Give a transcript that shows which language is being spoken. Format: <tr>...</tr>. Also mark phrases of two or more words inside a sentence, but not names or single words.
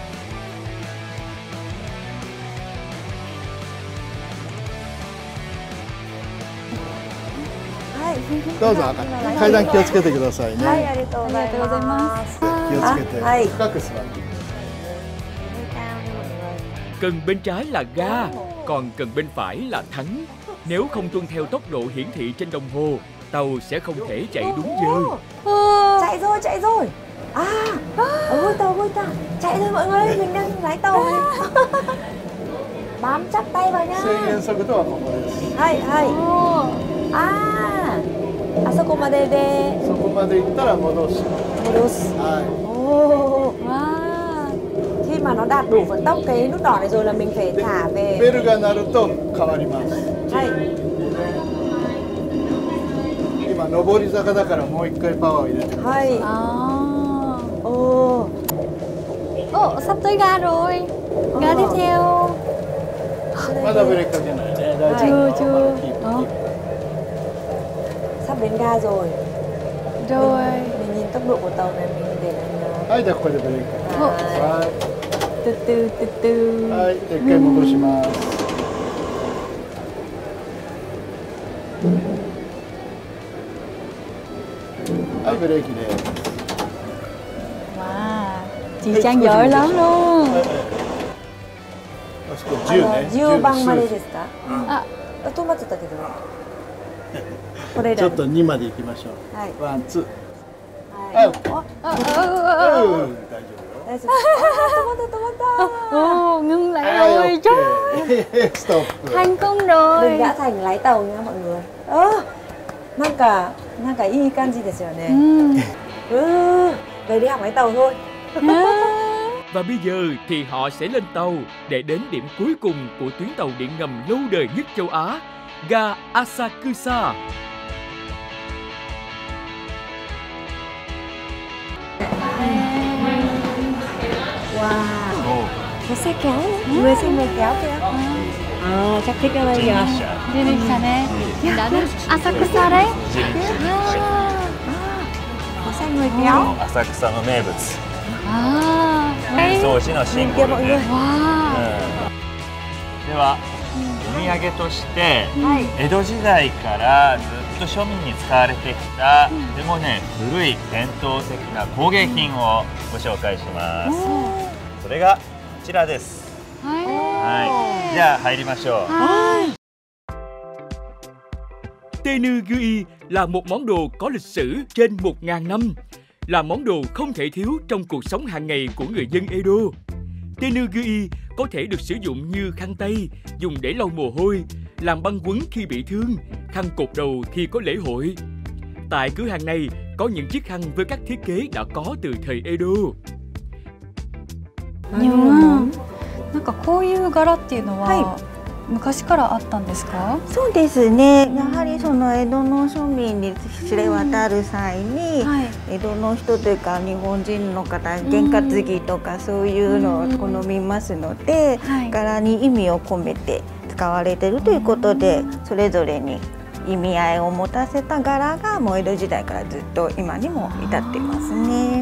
<ja>どうぞ階段気をつけてくださいね。はい、ありがとうございます。気をつけて深く座って。</ja> <vi>Cần bên trái là ga, còn cần bên phải là thắng. Nếu không tuân theo tốc độ hiển thị trên đồng hồ, tàu sẽ không thể chạy đúng giờ. Chạy rồi. Ôi tàu, chạy rồi mọi người, mình đang lái tàu này. Bám chắc tay vào nha.</vi> <ja>あそこまでで。そこまで行ったら戻す。</ja> <vi>Khi mà nó đạt đủ vận tốc cái nút đỏ này rồi là mình phải thả về.</vi> <ja>ベルが鳴ると変わります。今上り坂だからもう一回パワーを入れてください。</ja> <vi>Sắp tới ga rồi. Ga tiếp theo.</vi> <ja>まだブレーキかけないね。</ja> <vi>chưa. Sắp đến ga rồi. Mình nhìn tốc độ của tàu này mình để là.</vi> <ja>はい、じゃあここでブレーキ。</ja> <vi>từ từ.</vi> <ja>はい、一回戻します。はい、ブレーキです。</ja> <vi>Wow, chị Trang giỏi lắm luôn.</vi> <ja>10 番までですか？止まっちゃったけど。これだ。ちょっと2まで行きましょう。はい。ワンツー。はい。大丈夫。止まった。</ja> <vi>Ngưng lại rồi, trời. Stop. Thành công rồi. Mình đã thành lái tàu nha mọi người. Nàng cả y kanji desu yo ne. Về đi học lái tàu thôi. Và bây giờ thì họ sẽ lên tàu để đến điểm cuối cùng của tuyến tàu điện ngầm lâu đời nhất châu Á, ga Asakusa. Wow, có xe kéo nữa. Người xem người kéo kìa. Chắc thích ở đây nhỉ? Đi xe này. Đã đến Asakusa đấy. Có xe người kéo.</vi> <ja>浅草の名物。</ja> <vi>cái</vi> <ja>掃除のシンボルで。 wow. では、お土産として、江戸時代からずっと庶民に使われてきた、でもね、古い伝統的な工芸品をご紹介します。それがこちらです。はい。じゃあ入りましょう。</ja> <vi>Tenugui là một món đồ có lịch sử trên 1000 năm, là món đồ không thể thiếu trong cuộc sống hàng ngày của người dân Edo. Tenugui có thể được sử dụng như khăn tay, dùng để lau mồ hôi, làm băng quấn khi bị thương, khăn cột đầu khi có lễ hội. Tại cửa hàng này có những chiếc khăn với các thiết kế đã có từ thời Edo.</vi> <ja>なんかこういう柄っていうのは、昔からあったんですか？そうですね。やはりその江戸の庶民に知れ渡る際に、江戸の人というか日本人の方、験担ぎとかそういうのを好みますので、柄に意味を込めて使われているということで、それぞれに意味合いを持たせた柄がもう江戸時代からずっと今にも至っていますね。</ja>